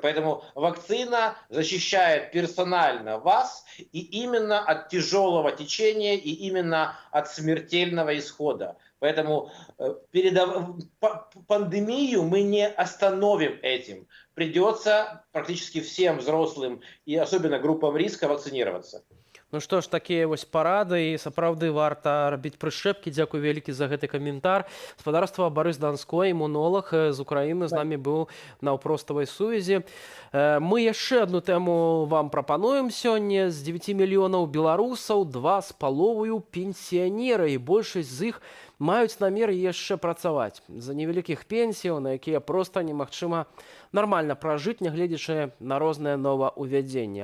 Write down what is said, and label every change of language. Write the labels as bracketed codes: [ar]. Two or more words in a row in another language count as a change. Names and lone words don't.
[ru] Поэтому вакцина защищает персонально вас и именно от тяжелого течения, и именно от смертельного исхода. Поэтому пандемию мы не остановим этим. Придется практически всем взрослым и особенно группам риска вакцинироваться. [be] Ну што ж, такія вось парады, і сапраўды варта рабіць прышчэпкі. Дзякуй вялікі за гэты каментар. Спадарства Барыс Данской, імунолаг з Украіны, з намі быў на ўпроставай сувязі. Мы яшчэ адну тэму вам прапануем сёння. З 9 мільёнаў беларусаў 2,5 пенсіянеры, і большасць з іх маюць намер яшчэ працаваць за невялікіх пенсіяў, на якія проста немагчыма нармальна пражыць, нягледзячы на розныя новаўвядзенні.